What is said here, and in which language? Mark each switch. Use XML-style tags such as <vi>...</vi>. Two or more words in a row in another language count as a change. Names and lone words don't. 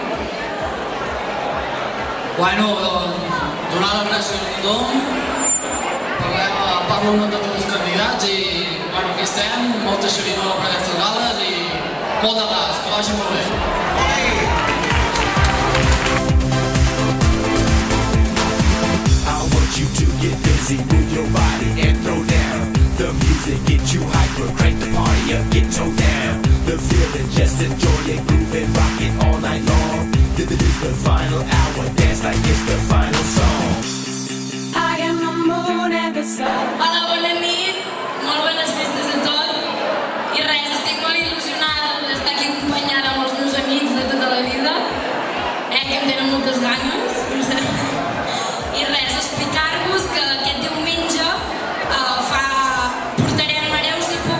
<ca>Bueno, doncs, donar les gràcies a tothom, parlo amb tots els candidats i, bueno, aquí estem, molta xerinola per aquestes gales i molt de gas, que vagi molt bé.</ca> <en>I want you to get busy, move your body and throw down. The music get you hyper, crank the party up, get toe down. The feeling, just enjoy it, groove it, rock it all night long. This is the final hour, dance like it's the final song. I am the moon and the sun.</en> <ca>Hola, bona nit, molt bones festes a tots. I res, estic molt il·lusionada d'estar aquí acompanyada amb els meus amics de tota la vida, que em tenen moltes ganes. I res, explicar-vos que aquest diumenge portarem hereus i</ca>